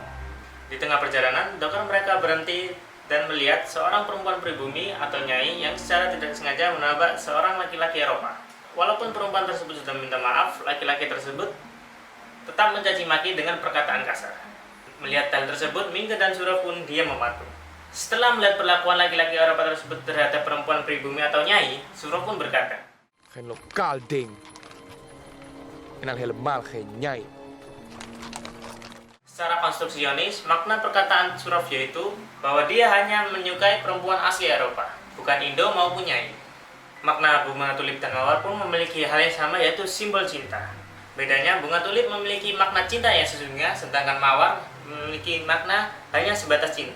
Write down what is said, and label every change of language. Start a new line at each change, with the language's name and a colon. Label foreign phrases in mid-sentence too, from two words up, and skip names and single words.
Indonesian: Di tengah perjalanan, dokar mereka berhenti dan melihat seorang perempuan pribumi atau nyai yang secara tidak sengaja menabrak seorang laki-laki Eropa. Walaupun perempuan tersebut sudah minta maaf, laki-laki tersebut tetap mencaci maki dengan perkataan kasar. Melihat hal tersebut, Minke dan Surov pun diam mematuh. Setelah melihat perlakuan laki-laki Eropa tersebut terhadap perempuan pribumi atau nyai, Surov pun berkata,
Dutch: Geen lokaal ding. En al helemaal geen nyai.
Indonesian: Secara konstruksionis, makna perkataan Surov yaitu bahwa dia hanya menyukai perempuan asli Eropa, bukan Indo maupun nyai. Makna bunga tulip dan mawar pun memiliki hal yang sama, yaitu simbol cinta. Bedanya, bunga tulip memiliki makna cinta yang sesungguhnya, sedangkan mawar memiliki makna hanya sebatas cinta.